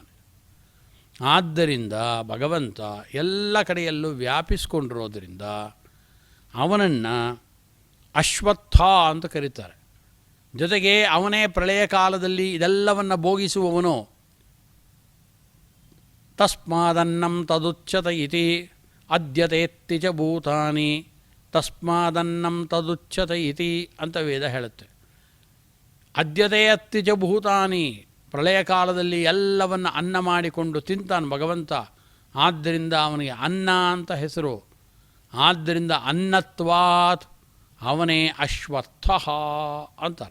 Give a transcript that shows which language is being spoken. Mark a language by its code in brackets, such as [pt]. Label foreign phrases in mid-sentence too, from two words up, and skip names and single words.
[kn] ಆದ್ದರಿಂದ ಭಗವಂತ ಎಲ್ಲ ಕಡೆಯಲ್ಲೂ ವ್ಯಾಪಿಸ್ಕೊಂಡಿರೋದ್ರಿಂದ ಅವನನ್ನು ಅಶ್ವತ್ಥ ಅಂತ ಕರೀತಾರೆ. ಜೊತೆಗೆ ಅವನೇ ಪ್ರಳಯ ಕಾಲದಲ್ಲಿ ಇದೆಲ್ಲವನ್ನು ಭೋಗಿಸುವವನು. [sa] ತಸ್ಮಾದನ್ನಂ ತದುಚ್ಯತ ಇತಿ ಅದ್ಯತೇತ್ತಿ ಚ ಭೂತಾನಿ, ತಸ್ಮಾದನ್ನಂ ತದುಚ್ಯತ ಇತಿ [kn] ಅಂತ ವೇದ ಹೇಳುತ್ತೆ. [sa] ಅದ್ಯತೆ ಅತ್ತಿ ಚ ಭೂತಾನಿ, [kn] ಪ್ರಳಯ ಕಾಲದಲ್ಲಿ ಎಲ್ಲವನ್ನು ಅನ್ನ ಮಾಡಿಕೊಂಡು ತಿಂತಾನೆ ಭಗವಂತ. ಆದ್ದರಿಂದ ಅವನಿಗೆ ಅನ್ನ ಅಂತ ಹೆಸರು. ಆದ್ದರಿಂದ ಅನ್ನತ್ವಾತ್ ಅವನೇ ಅಶ್ವತ್ಥ ಅಂತಾರೆ.